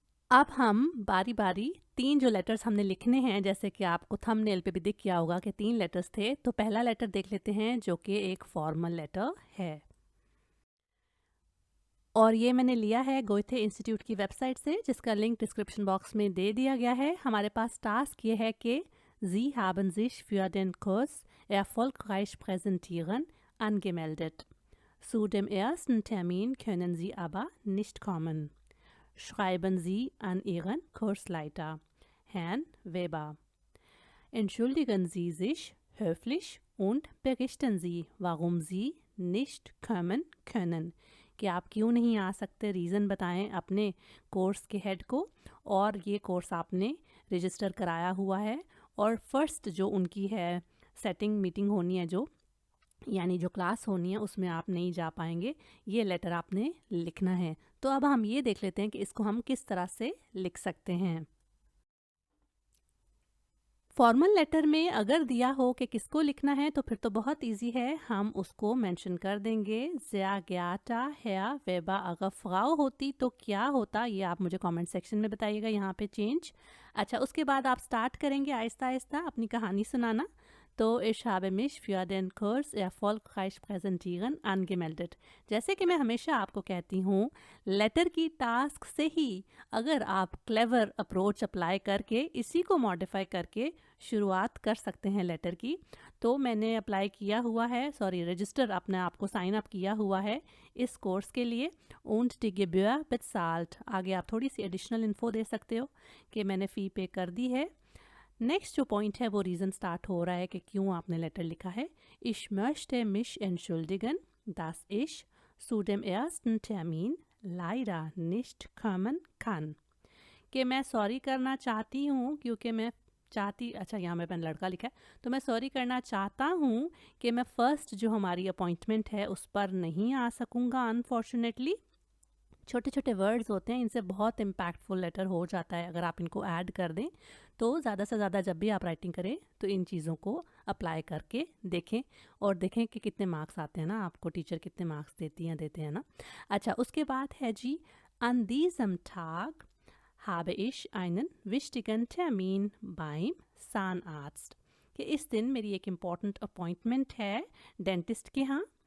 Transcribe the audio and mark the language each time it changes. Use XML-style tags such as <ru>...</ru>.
<hi>अब हम बारी बारी 3 जो लेटर्स हमने लिखने हैं, जैसे कि आपको थंबनेल पे भी दिख गया होगा कि 3 लेटर्स थे, तो पहला लेटर देख लेते हैं जो कि एक फॉर्मल लेटर है। और ये मैंने लिया है गोएथे इंस्टीट्यूट की वेबसाइट से, जिसका लिंक डिस्क्रिप्शन बॉक्स में दे दिया गया है। हमारे पास टास्क ये है कि</hi> <de>Sie haben sich für den Kurs erfolgreich präsentieren angemeldet। Zu dem ersten Termin können Sie aber nicht kommen. Schreiben Sie an Ihren Kursleiter, Herrn Weber. Entschuldigen Sie sich höflich und berichten Sie, warum Sie nicht kommen können.</de> <hi>कि आप क्यों नहीं आ सकते, reason बताएं अपने course के head को, और ये कोर्स आपने रजिस्टर कराया हुआ है और फर्स्ट जो उनकी है सेटिंग मीटिंग होनी है, जो यानी जो क्लास होनी है, उसमें आप नहीं जा पाएंगे। ये लेटर आपने लिखना है। तो अब हम ये देख लेते हैं कि इसको हम किस तरह से लिख सकते हैं। फॉर्मल लेटर में अगर दिया हो कि किसको लिखना है तो फिर तो बहुत इजी है, हम उसको मेंशन कर देंगे।</hi> <de>sehr geehrter Herr Weber।</de> <hi>अगर फ्राउ होती तो क्या होता, ये आप मुझे कमेंट सेक्शन में बताइएगा, यहाँ पे चेंज। अच्छा, उसके बाद आप स्टार्ट करेंगे आहिस्ता आहिस्ता अपनी कहानी सुनाना।</hi> <de>तो ich habe mich für den Kurs erfolgreich präsentieren angemeldet।</de> <hi>जैसे कि मैं हमेशा आपको कहती हूँ, लेटर की टास्क से ही अगर आप क्लेवर अप्रोच अप्लाई करके इसी को मॉडिफाई करके शुरुआत कर सकते हैं लेटर की। तो मैंने अप्लाई किया हुआ है, रजिस्टर अपने आप को साइन अप किया हुआ है इस कोर्स के लिए।</hi> <de>und die Gebühr bezahlt।</de> <hi>आगे आप थोड़ी सी एडिशनल इन्फो दे सकते हो कि मैंने फ़ी पे कर दी है। नेक्स्ट जो पॉइंट है वो रीज़न स्टार्ट हो रहा है कि क्यों आपने लेटर लिखा है।</hi> <de>Ich möchte mich entschuldigen, dass ich zu dem ersten Termin leider nicht kommen kann।</de> <hi>कि मैं सॉरी करना चाहती हूँ क्योंकि मैं चाहती, अच्छा यहाँ में मैंने लड़का लिखा है, तो मैं सॉरी करना चाहता हूँ कि मैं फ़र्स्ट जो हमारी अपॉइंटमेंट है उस पर नहीं आ सकूँगा अनफॉर्चुनेटली। छोटे छोटे वर्ड्स होते हैं, इनसे बहुत इम्पैक्टफुल लेटर हो जाता है अगर आप इनको ऐड कर दें। तो ज़्यादा से ज़्यादा जब भी आप राइटिंग करें तो इन चीज़ों को अप्लाई करके देखें और देखें कि कितने मार्क्स आते हैं ना, आपको टीचर कितने मार्क्स देते हैं ना। अच्छा, उसके बाद है जी,</hi> <de>an diesem Tag habe ich einen wichtigen Termin beim Zahnarzt।</de> <hi>कि इस दिन मेरी एक इम्पॉर्टेंट अपॉइंटमेंट है डेंटिस्ट के यहाँ।</hi>